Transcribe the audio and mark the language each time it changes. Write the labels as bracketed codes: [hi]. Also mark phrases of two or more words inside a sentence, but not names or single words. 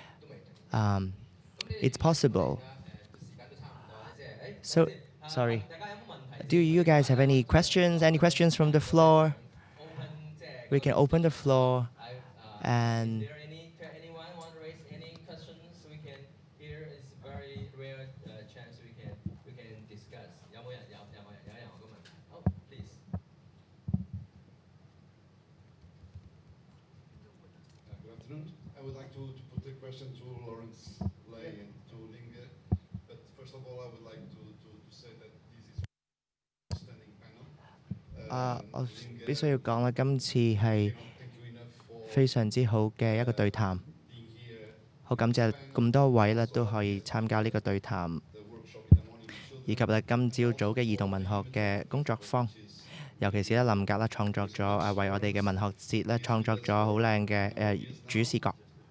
[en] It's possible. So, sorry. Do you guys have any questions? Any questions from the floor? We can open the floor and. Anyone want to raise any questions? We can. Here is a very rare chance we can discuss. [yue] 有冇人咁問？好 please. [en] Good afternoon. I would like to put the question to Lawrence Lay and to Lin Ge. But first of all, I would like to say that this is a standing panel. [yue] 我必須要講啦，今次係非常之好嘅一個對談，好感謝咁多位咧都可以參加呢個對談，以及咧今朝早嘅兒童文學嘅工作坊，尤其是咧林格咧創作咗為我哋嘅文學節咧創作咗好靚嘅主視覺，